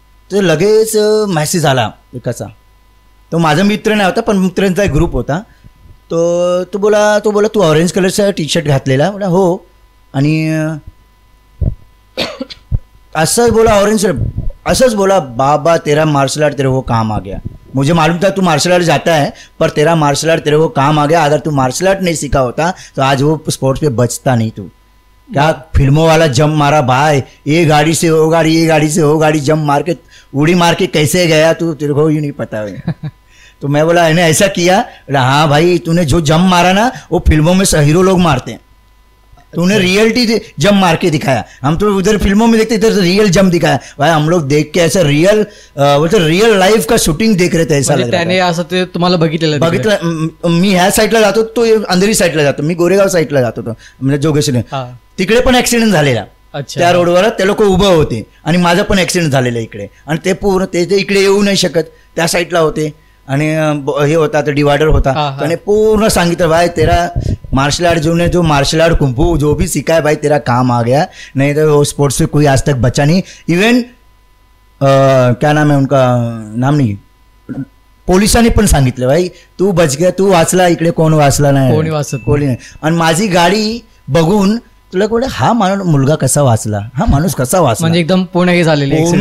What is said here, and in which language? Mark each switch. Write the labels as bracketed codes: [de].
[mr] तर लगेच मेसेज आला एकाचा. तो माझा मित्र नाही होता पण मित्रांचा एक ग्रुप होता. तो बोला तू ऑरेंज कलरचा टी शर्ट घातलेला. बोला हो. आणि असंच बोला ऑरेंज असंच बोला, [hi] बाबा तेरा मार्शल आर्ट तेरे को काम आ गया. मुझे मालूम था तू मार्शल आर्ट जाता है पर तेरा मार्शल आर्ट तेरे को काम आ गया. अगर तू मार्शल आर्ट नहीं सीखा होता तो आज वो स्पोर्ट्स पे बचता नहीं. तू क्या फिल्मों वाला जंप मारा भाई, ये गाड़ी से वो गाड़ी, ये गाड़ी से वो गाड़ी, जंप मार के उड़ी मार के कैसे गया तू, तेरे को ही नहीं पता है. तो मैं बोला इन्हें ऐसा किया. हाँ भाई तूने जो जंप मारा ना वो फिल्मों में हीरो लोग मारते हैं. तूने रियलिटी जंप मार के दिखाया. हम तो उधर फिल्मों में देखते इधर रियल जंप दिखाया. भाई हम लोग देख के ऐसा रियल लाइफ का शूटिंग देख रहे थे. ऐसा लग रहा [mr] त्याने असं ते तुम्हाला बघितलं. मी ह्या साईडला जातो, तो अंधेरी साईडला जातो. मी गोरेगाव साईडला जात होतो म्हणजे जोगेश्वरी. तिकडे पण ऍक्सिडेंट झालेला. त्या रोडवर ते लोक उभं होते आणि माझा पण ऍक्सिडेंट झालेला इकडे. आणि ते पूर्ण ते इकडे येऊ नाही शकत, त्या साईडला होते. आणि हे होता तो डिवायडर होता. [hi] त्याने पूर्ण सांगितलं भाई तेरा मार्शल आर्ट जो मार्शल आर्ट कुंफू जो भी सीखा है भाई तेरा काम आ गया, नहीं तो वो स्पोर्ट्स से कोई आज तक बचा नहीं. इवन क्या नाम है उनका नाम नहीं, [mr] पोलिसांनी पण सांगितलं [hi] भाई तू बच गया, [mr] तू वाचला, इकडे कोण वाचला नाही, कोणी नाही. आणि माझी गाडी बघून तुला कुठे हा मुलगा कसा वाचला, हा माणूस कसा वाचला, म्हणजे एकदम पूर्ण हे झालेली.